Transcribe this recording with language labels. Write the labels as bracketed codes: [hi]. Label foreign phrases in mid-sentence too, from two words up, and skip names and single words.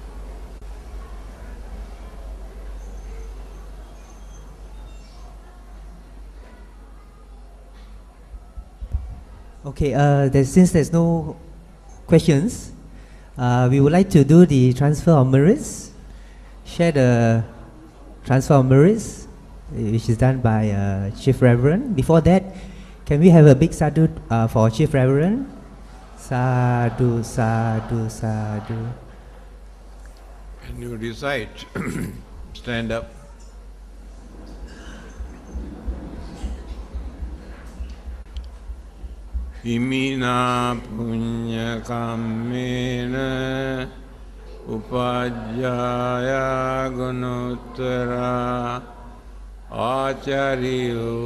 [en] Okay, since there's no questions, we would like to do the transfer of merits, share the transfer of merits, which is done by Chief Reverend. Before that, can we have a big sadhu for Chief Reverend? [pi] Sadhu, sadhu, sadhu. [en] When you recite, stand up. [pi] Imina punya kammena upajjaya gunottara acari